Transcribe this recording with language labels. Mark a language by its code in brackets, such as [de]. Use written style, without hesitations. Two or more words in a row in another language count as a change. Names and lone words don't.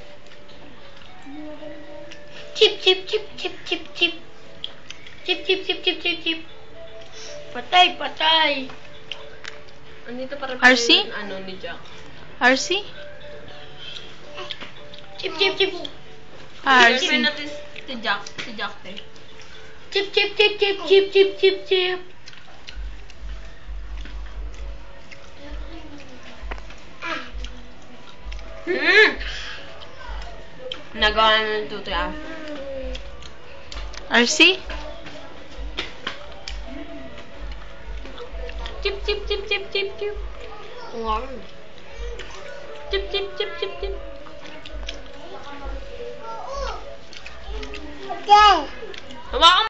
[tl] Chip, chip, chip, chip, chip, chip. Chip, chip, chip, chip, chip, chip. Patay, patay. Andito para RC? ano ni Jack. RC? Chip, chip, chip. RC. Girlfriend natin si Jack. Si Jack eh. Chip, chip, chip, chip, chip, chip, chip, chip. Nagawa namin tutoy ah. RC? Chip, chip, chip, chip, chip, chip. Wow. Chip, chip, chip, chip, chip. Okay. Hawakan